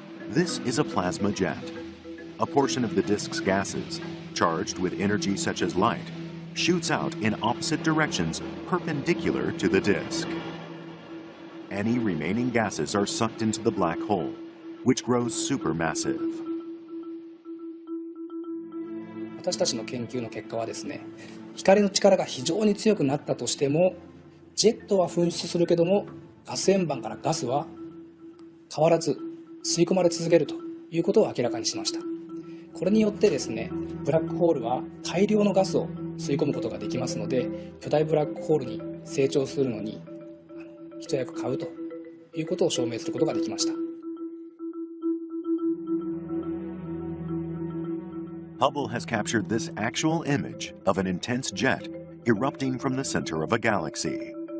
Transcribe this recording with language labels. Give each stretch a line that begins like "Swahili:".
English: This is a plasma jet. A portion of the disk's gases, charged with energy such as light, shoots out in opposite directions perpendicular to the disk. Any remaining gases are sucked into the black hole, which grows supermassive.
Japanese: 私たちの研究の結果はですね、光の力が非常に強くなったとしても、ジェットは噴出するけども、ガス円盤からガスは変わらず吸い込まれ続けるということを明らかにしました。これによってですね、ブラックホールは大量のガスを吸い込むことができますので、巨大ブラックホールに成長するのに一役買うということを証明することができました。
English: Hubble has captured this actual image of an intense jet erupting from the center of a galaxy.